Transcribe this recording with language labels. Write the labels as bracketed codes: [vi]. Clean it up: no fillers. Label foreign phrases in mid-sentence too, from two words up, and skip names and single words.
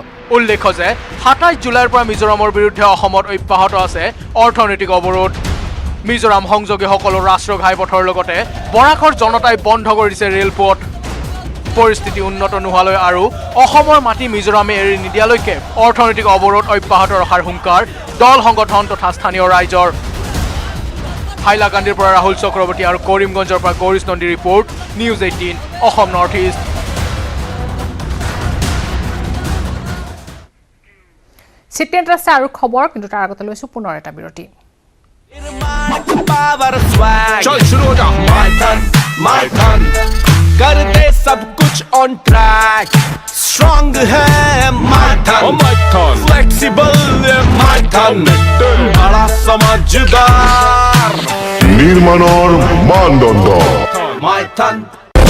[as] উল্লেখ্য যে 27 জুলাইৰ পৰা মিজোৰামৰ বিৰুদ্ধে অসমত অব্যাহত আছে অৰ্থনৈতিক অৱৰোধ মিজোৰাম সংযোগী সকলো ৰাষ্ট্ৰীয় ঘাইপথৰ লগতে বৰাকৰ জনতাই বন্ধ কৰিছে ৰেলপথ পৰিস্থিতি উন্নত নোহোৱালৈ আৰু অসমৰ মাটি মিজোৰামে এৰি নিদিয়ালৈকে অৰ্থনৈতিক অৱৰোধ অব্যাহত ৰখাৰ হুংকাৰ দল সংগঠন তথা স্থানীয় ৰাইজৰ হাইলাকান্দিৰ পৰা ৰাহুল চক্ৰৱৰ্তী আৰু কৰিমগঞ্জৰ পৰা গৌৰীশ নন্দী ৰিপৰ্ট নিউজ 18 অসম নৰ্থ ইষ্ট চিটেণ্ট আছে আৰু খবৰ কিন্তু তাৰ আগতে লৈছোঁ পুনৰ এটা বিৰতি [hi] चल शुरू हो जा माय धन कर दे सब कुछ [en] on track strong [hi] है माय धन फ्लेक्सिबल माय धन बड़ा समझदार [as] নির্মাণৰ মানদণ্ড [hi] माय धन